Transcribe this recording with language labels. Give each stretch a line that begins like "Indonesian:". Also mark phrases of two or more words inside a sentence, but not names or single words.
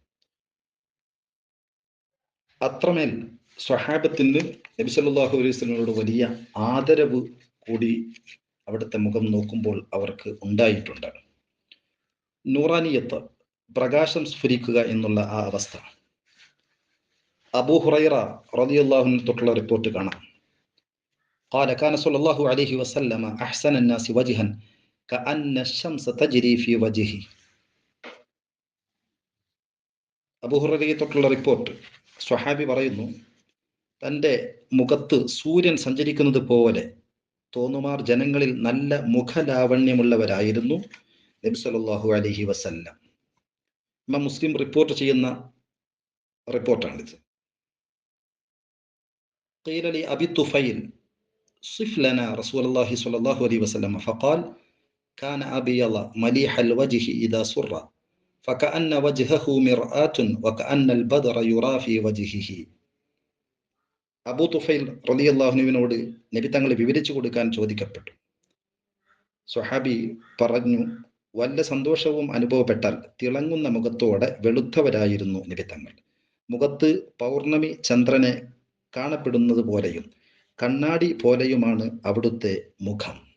Malayalam: അത്രമേൽ സ്വഹാബത്തിന് നബി
Arabic: صلى الله عليه وسلم
Malayalam: വലിയ ആദരവ് കൂടി അവിടുത്തെ മുഖം നോക്കുമ്പോൾ അവർക്ക് ഉണ്ടായിട്ടുണ്ട്. നൂറാനിയത്ത്, പ്രകാശം സ്ഫുരിക്കുക എന്നുള്ള ആ അവസ്ഥ അബൂ ഹുറൈറ
Arabic: رضي الله عنه
Malayalam: തൊട്ടുള്ള റിപ്പോർട്ട് കാണാം.
Arabic: قال كان صلى الله عليه وسلم أحسن الناس وجها كأن الشمس تجري في وجهه.
Malayalam: അബൂ ഹുറൈറയെ തൊട്ടുള്ള റിപ്പോർട്ട്, സ്വഹാബി പറയുന്നു, തൻ്റെ മുഖത്ത് സൂര്യൻ സഞ്ചരിക്കുന്നത് പോലെ തോന്നുമാർ ജനങ്ങളിൽ നല്ല മുഖലാവണ്യമുള്ളവരായിരുന്നു നബി
Arabic: صلى الله عليه وسلم.
Malayalam: ഇമാം മുസ്ലിം റിപ്പോർട്ട് ചെയ്യുന്ന റിപ്പോർട്ടാണിത്.
Arabic: قيل لأبي الطفيل صف لنا رسول الله صلى الله عليه وسلم فقال كان أبيض مليح الوجه إذا سر فكأن وجهه مرآة وكأن البدر يرى في وجهه.
Malayalam: അബൂ തുഫൈൽ
Arabic: رضي الله عنه
Malayalam: നബി തങ്ങളെ വിവരിച്ചു കൊടുക്കാൻ ചോദിക്കപ്പെട്ടു. സ്വഹാബി പറഞ്ഞു, വല്ല സന്തോഷവും അനുഭവപ്പെട്ടാൽ തിളങ്ങുന്ന മുഖത്തോടെ വെളുത്തവരായിരുന്നു നബി തങ്ങൾ. മുഖത്ത് പൗർണമി ചന്ദ്രനെ കാണപ്പെടുന്നത് പോലെയും കണ്ണാടി പോലെയുമാണ് അവിടുത്തെ മുഖം.